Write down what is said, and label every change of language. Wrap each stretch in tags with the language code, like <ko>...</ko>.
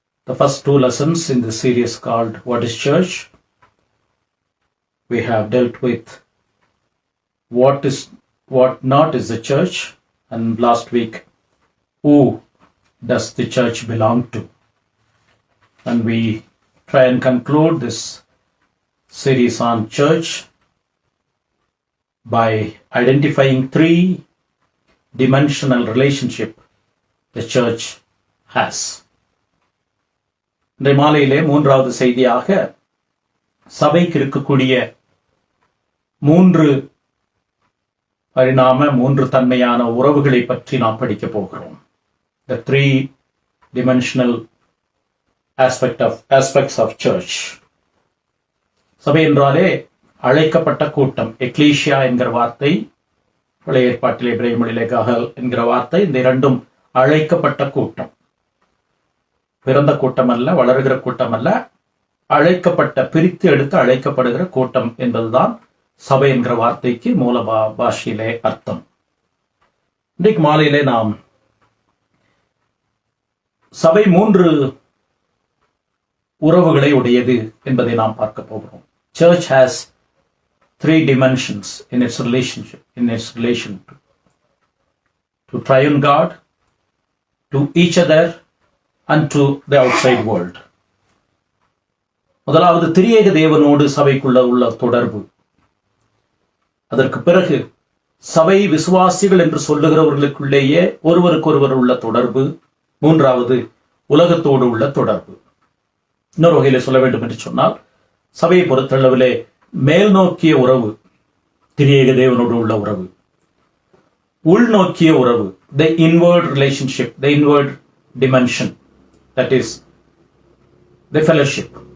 <en>The first 2 lessons in the series called What is Church? We have dealt with what not is the church, and last week who does the church belong to, and we try and conclude this series on church by identifying 3 dimensional relationship the church has.</en> <ta>இன்றைய மாலையிலே 3வது செய்தியாக சபைக்கு இருக்கக்கூடிய 3 பரிணாம 3 தன்மையான உறவுகளை பற்றி நாம் படிக்க போகிறோம்.</ta> <en>The 3 dimensional aspects of church.</en> <ta>சபை என்றாலே அழைக்கப்பட்ட கூட்டம். எக்லீசியா என்கிற வார்த்தை, பழைய ஏற்பாட்டிலே இப்ரேமிலே கஹல் என்கிற வார்த்தை, இந்த 2ம் அழைக்கப்பட்ட கூட்டம். பிறந்த கூட்டம் அல்ல, வளர்கிற கூட்டம் அல்ல, அழைக்கப்பட்ட, பிரித்து எடுத்து அழைக்கப்படுகிற கூட்டம் என்பதுதான் சபை என்கிற வார்த்தைக்கு மூல பாஷையிலே அர்த்தம். இன்றைக்கு மாலையிலே நாம் சபை 3 உறவுகளை உடையது என்பதை நாம் பார்க்க போகிறோம்.</ta> <en>Church has 3 dimensions in its relation to triune God, to each other, and to the outside world.</en> <ta>முதலாவது திரியேக தேவனோடு சபைக்குள்ள உள்ள தொடர்பு. அதற்கு பிறகு சபை விசுவாசிகள் என்று சொல்லுகிறவர்களுக்குள்ளேயே ஒருவருக்கொருவர் உள்ள தொடர்பு. 3வது உலகத்தோடு உள்ள தொடர்பு. இன்னொரு வகையில சொல்ல வேண்டும் என்று சொன்னால், சபையை பொறுத்தளவிலே மேல் நோக்கிய உறவு திரியேக தேவனோடு உள்ள உறவு, உள்நோக்கிய உறவு</ta> <en>the inward relationship, the inward dimension, that is the fellowship.</en>